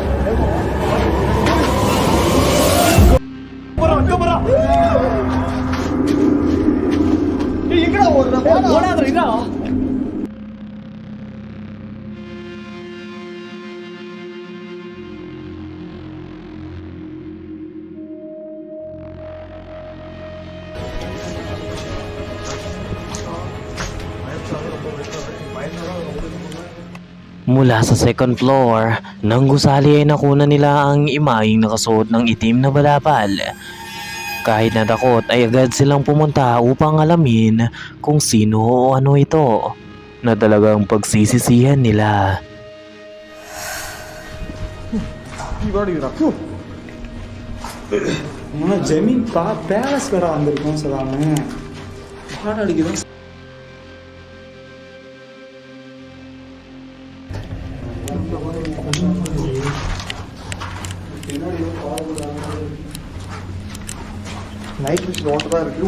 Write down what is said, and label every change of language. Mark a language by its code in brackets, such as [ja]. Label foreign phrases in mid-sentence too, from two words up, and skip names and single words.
[tl] Mula sa [en] second floor, [tl] nang gusali ay nakunan nila ang imaing nakasuot ng itim na balapal. Kahit natakot ay agad silang pumunta upang alamin kung sino o ano ito na talagang pagsisisihan nila. [ta] ஜெமீன் பேலஸ் வேற வந்திருக்கோம் சொல்லாம பாடம் அடிக்குதான். [en] night machine [ta] ஓட்ட தான் இருக்கு.